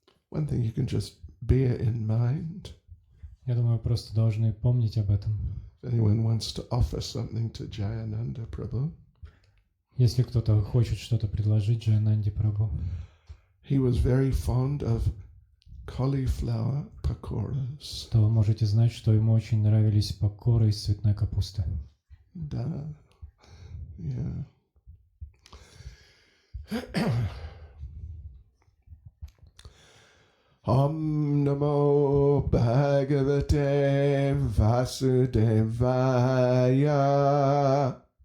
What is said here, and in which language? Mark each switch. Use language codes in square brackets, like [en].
[en] One thing you can just bear in mind. [ru] Я думаю, вы просто должны помнить об этом. [en] If anyone wants to offer something to Jayananda Prabhu, [ru] если кто-то хочет что-то предложить Джаянанде Прабху. [en] He was very fond of cauliflower pakoras. [ru] То вы можете знать, что ему очень нравились пакоры из цветной капусты. Да. Yeah. [sa] Om Namo Bhagavate Vasudevaya.